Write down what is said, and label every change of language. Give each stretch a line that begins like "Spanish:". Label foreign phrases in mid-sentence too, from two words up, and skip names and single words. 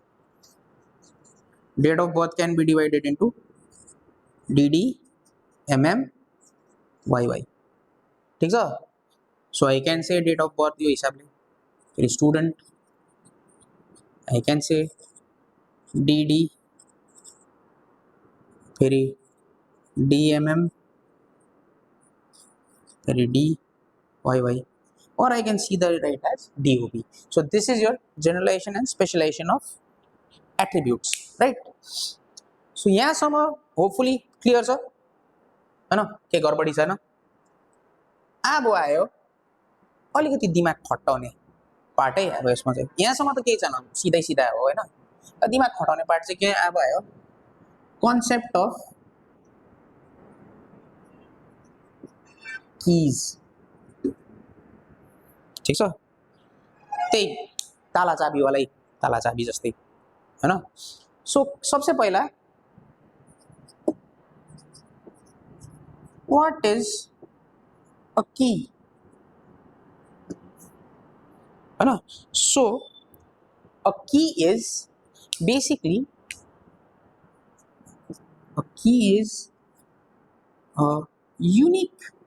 English: birth can be divided into DD, MM, YY
Nepali: ठीक छ
English: so I can say date of birth
Nepali: यो हिसाबले फेरि
English: student I can say DD फेरि DMM फेरि DYY or I can see the right as DOB so this is your generalization and specialization of attributes right so
Nepali: यहाँसम्म
English: hopefully clear
Nepali: छ हैन के गडबडी छैन अब आयो अलिकति दिमाग खटाउने पार्टै अब यसमा चाहिँ यहाँसम्म त केही छैन सिधै सिधा हो हैन दिमाग खटाउने पार्ट चाहिँ के अब आयो
English: concept of
Nepali: कीज ठीक छ त्यही ताला चाबी वाला ताला चाबी जस्तै हैन सो सबसे पहिला
English: what is a key so a key is basically a unique